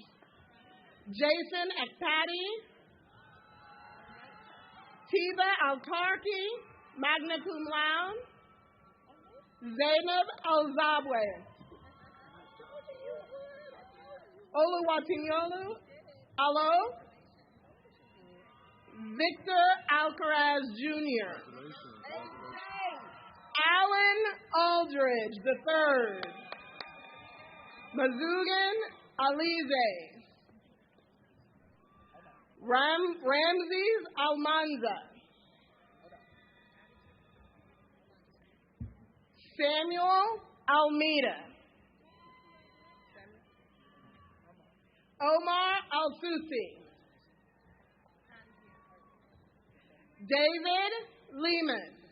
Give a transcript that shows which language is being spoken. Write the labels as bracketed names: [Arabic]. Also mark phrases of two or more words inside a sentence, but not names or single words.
[English] Jason Akpati. Tiba Altarki, [Latin] magna cum laude. [English] Zainab Alzabwe. Oluwatinyolu Alo. Victor Alcaraz Jr. Alan Aldridge III. Mazugan Alize. Ramses Almanza. Samuel Almeida. Omar Al-Susi. David Lemus.